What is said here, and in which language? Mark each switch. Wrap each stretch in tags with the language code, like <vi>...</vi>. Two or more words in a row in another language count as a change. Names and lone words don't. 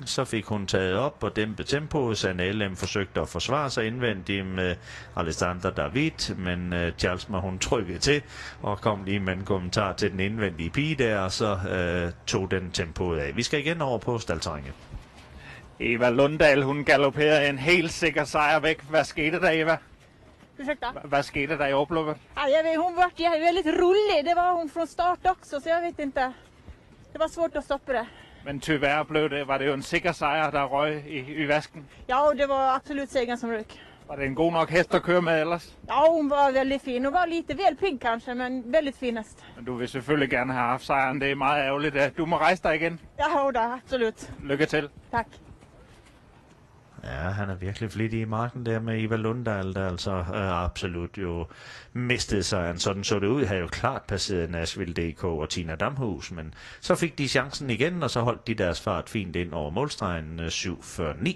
<da>Så fik hun taget op og dæmpet tempoet. Sanne LM forsøgte at forsvare sig indvendigt med Alessandra David, men Charlesmar hun trykkede til og kom lige med en kommentar til den indvendige pige der, og så tog den tempoet af. Vi skal igen over på staldterrænet. Eva Lundahl, hun galopperede en helt sikker sejr væk. Hvad skete der, Eva?</da> <sv>Ursäkta? Vad skete där i upploppet? Ja, jag vet, hon var väldigt rolig. Det var hon från start också, så jag vet inte. Det var svårt att stoppa det.</sv> <da>Men tyvärr var det jo en sikker sejr, der røg i vasken.</da> <sv>Ja, det var absolut segern som rök.</sv> <da>Var det en god nok hest at køre med ellers?</da> <sv>Ja, hon var väldigt fin. Hon var lite väl pink kanske, men väldigt fin häst.</sv> <da>Men du vil selvfølgelig gerne have haft sejren. Det er meget ærgerligt. Du må rejse dig igen.</da> <sv>Ja, da, absolut.</sv> <da>Lykke til. Tak. Ja, han er virkelig flittig i marken der med Eva Lundahl, der altså absolut jo mistede sejren. Sådan så det ud, havde jo klart passeret Nashville DK og Tina Damhus, men så fik de chancen igen, og så holdt de deres fart fint ind over målstregen 7-4-9.</da>